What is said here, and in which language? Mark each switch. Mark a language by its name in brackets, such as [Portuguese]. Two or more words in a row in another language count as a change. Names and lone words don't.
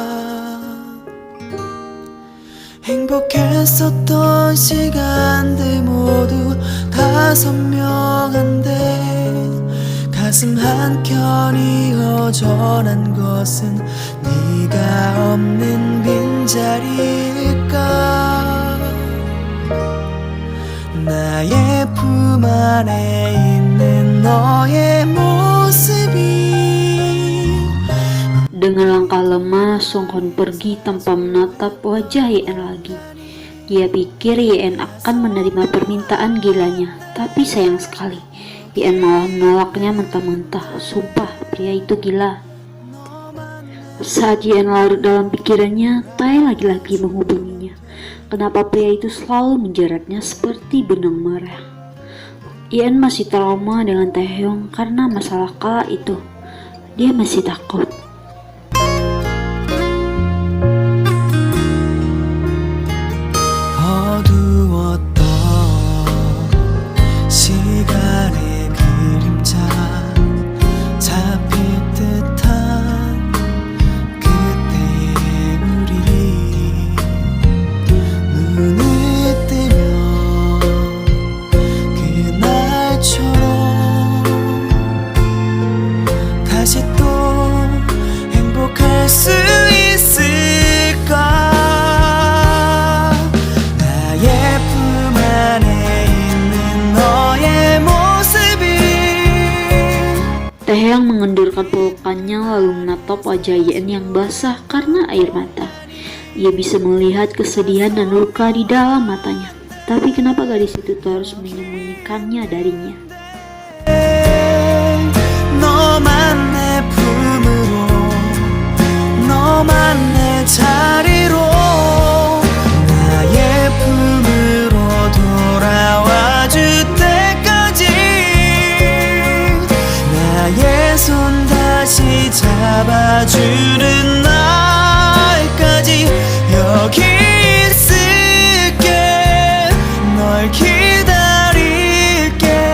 [Korean] 행복했었던 시간들 모두 다 선명한데 가슴 한켠이 허전한 것은 네가 없는 빈자리일까. 나의 품 안에 있는 너의 모습이 [Indonesian] Dengan langkah lemah, Song Hon pergi tanpa menatap wajah Yen lagi. Dia pikir Yen akan menerima permintaan gilanya, tapi sayang sekali, Yen malah menolaknya mentah-mentah. Sumpah, pria itu gila. Saat Yen larut dalam pikirannya, Tae lagi-lagi menghubunginya. Kenapa pria itu selalu menjeratnya seperti benang merah? Yen masih trauma dengan Taehyung karena masalah kala itu. Dia masih takut. [Korean] 어두웠던 시간의 그림자 잡힐 듯한 그때의 우리 눈을 뜨면 그날처럼 다시 또 행복할 수 있을까? [Indonesian] Taehyung mengendurkan pelukannya lalu menatap wajah Yen yang basah karena air mata. Ia bisa melihat kesedihan dan luka di dalam matanya. Tapi kenapa gadis itu terus menyembunyikannya darinya? [Korean] 너만 내 품으로 너만 내 자리로 나의 품으로 돌아와 줄 때까지 나의 손 다시 잡아주는 날까지 여기 있을게 널 기다릴게